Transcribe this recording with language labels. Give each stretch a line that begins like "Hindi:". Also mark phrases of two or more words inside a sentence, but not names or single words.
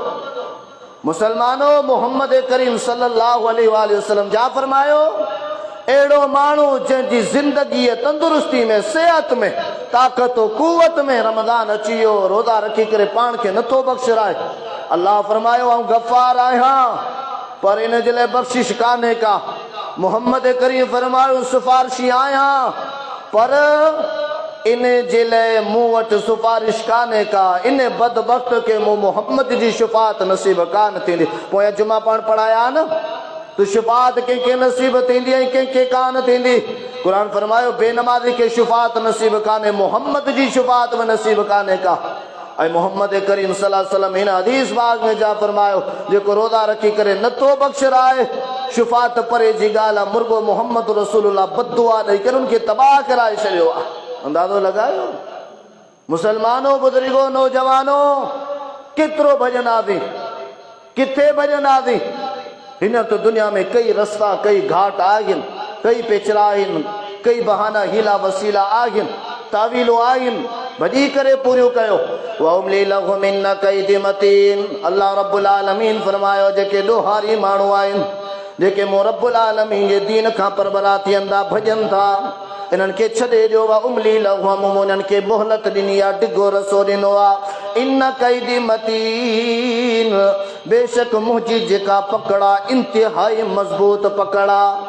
Sindhi: मुसलमानो, मोहम्मद करीम
Arabic: صلى الله عليه وسلم
Sindhi: जा फरमायो, अहिड़ो माण्हू जंहिंजी ज़िंदगी तंदुरुस्ती में, सेहत में, ताक़त कुवत में रमज़ान अची वियो, रोज़ा रखी करे पाण खे नथो बख़्शराए, अल्लाह फरमायो आऊं गफ़ार आहियां, पर इन जे लाइ बख़्शिश कान्हे का। मोहम्मद करीम फरमायो सिफारिशी आया पर इन जिले मुंह वट सिफारिश काने का इन बदबख्त के मुंह मोहम्मद जी शफात नसीब कान थींदी। पोयां जुमा पाण पढ़ाया न तो शफात के नसीब थींदी ऐं के कान थींदी। कुरान फरमायो बेनमाजी के शफात नसीब काने मोहम्मद जी शफात में नसीब काने का। ऐं मोहम्मद करीम
Arabic: صلى الله عليه وسلم
Sindhi: हिन हदीस बाग में जा फरमायो जेको रोज़ा रखी करे नथो बख़्शराए शफात परे जी ॻाल्हि आहे मुर्गो मोहम्मद रसूलुल्लाह बददुआ ॾेई करे उनखे तबाह कराए छॾियो आहे। अंदाज़ो लगायो मुसलमानो बुजुर्गो नौजवानो केतिरो भॼन आहे किथे भॼन आहे। हिन तो दुनिया में कई रस्ता कई घाट आहिनि कई पेचरा आहिनि कई बहाना हीला वसीला आहिनि तावीलो आहिनि भॼी करे पूरियूं कयो।
Arabic: وأملي لهم إن كيدي متين. الله رب العالمين
Sindhi: फरमायो जेके ॾोहारी माण्हू आहिनि जेके मूं
Arabic: رب العالمين
Sindhi: जे दीन खां परबरा थियनि था भॼनि था इन्हनि खे छॾे ॾियो आहे।
Arabic: أملي لهم
Sindhi: उन्हनि खे मोहलत ॾिनी आहे डिघो रसो ॾिनो आहे।
Arabic: إن كيدي متين
Sindhi: बेशक मुंहिंजी जेका पकड़ा इंतिहाई मज़बूत पकड़ा।